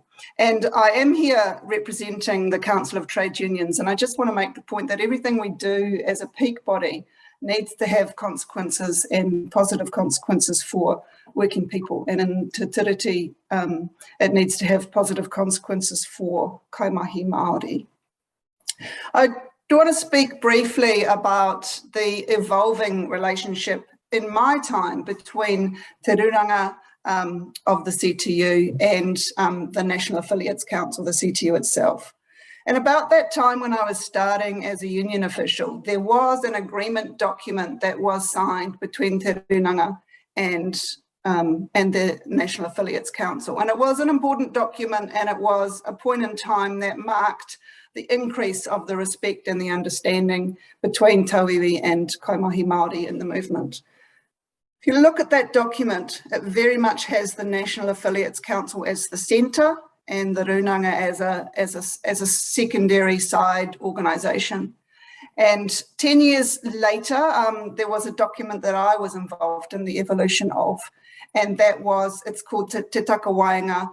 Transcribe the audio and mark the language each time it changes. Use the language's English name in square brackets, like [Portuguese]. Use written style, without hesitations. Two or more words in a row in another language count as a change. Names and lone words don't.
[English] And I am here representing the Council of Trade Unions, and I just want to make the point that everything we do as a peak body needs to have consequences and positive consequences for working people. And in Te Tiriti, it needs to have positive consequences for [Māori] kaimahi Māori. [English] I do want to speak briefly about the evolving relationship in my time between Te Ruranga of the CTU and the National Affiliates Council, the CTU itself. And about that time when I was starting as a union official, there was an agreement document that was signed between Te Ruranga and the National Affiliates Council. And it was an important document, and it was a point in time that marked the increase of the respect and the understanding between tauiwi and [Māori] kaimahi Māori [English] in the movement. If you look at that document, it very much has the National Affiliates Council as the centre and the Runanga as a secondary side organisation. And 10 years later, there was a document that I was involved in the evolution of, and that was, it's called Te Taka Waenga.